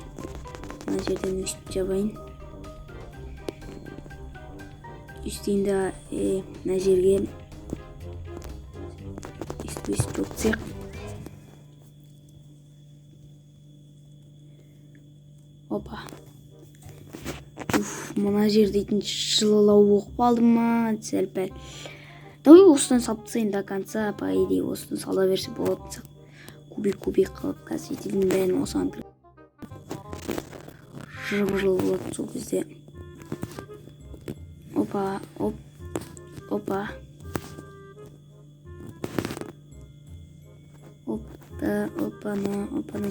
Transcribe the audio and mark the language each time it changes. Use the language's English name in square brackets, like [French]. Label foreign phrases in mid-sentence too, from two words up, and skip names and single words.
[Kazakh] Мына жерден өстіп жабайын. Үстейін да мына жерге өстіп өтсек. Опа. Мына жер дейтін жылылау болып қалды ма? Сәл-пәл. Давай осыдан салып тастайын [Russian] до конца, по идее [Kazakh] осыдан сала берсе болады. Кубик қылып қазір ететін бәрін осыған кіріп. Жыл болады сол кезде. Опа. Опа.